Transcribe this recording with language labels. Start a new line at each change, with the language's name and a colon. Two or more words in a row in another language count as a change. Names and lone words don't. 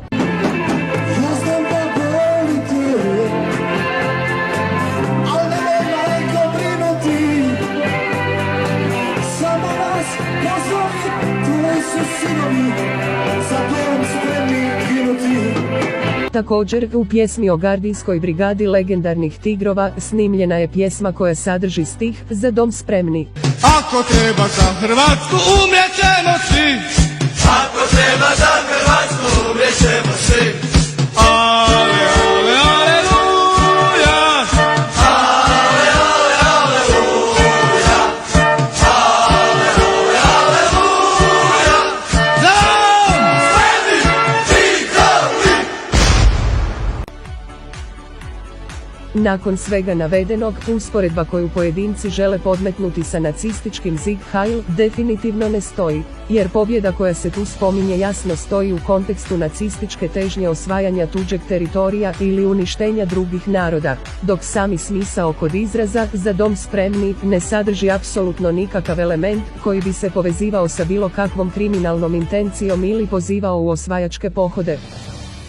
Croatian: Ja znam da volite, al nemoj majko brinuti, samo vas pozovi, tvoji su sinovi, za dom spremni ginuti. Također, u pjesmi o gardijskoj brigadi legendarnih Tigrova snimljena je pjesma koja sadrži stih "Za dom spremni". Ako treba za Hrvatsku umrijet ćemo svi. Ako treba za Hrvatsku umrijet ćemo svi. Ale, ale, aleluja. Ale, ale, aleluja. Ale, ale, aleluja. Za dom! Spremni Tigrovi. Nakon svega navedenog, usporedba koju pojedinci žele podmetnuti sa nacističkim
German: Sieg Heil
Croatian: definitivno ne stoji, jer pobjeda koja se tu spominje jasno stoji u kontekstu nacističke težnje osvajanja tuđeg teritorija ili uništenja drugih naroda, dok sami smisao kod izraza "za dom spremni" ne sadrži apsolutno nikakav element koji bi se povezivao sa bilo kakvom kriminalnom intencijom ili pozivao u osvajačke pohode.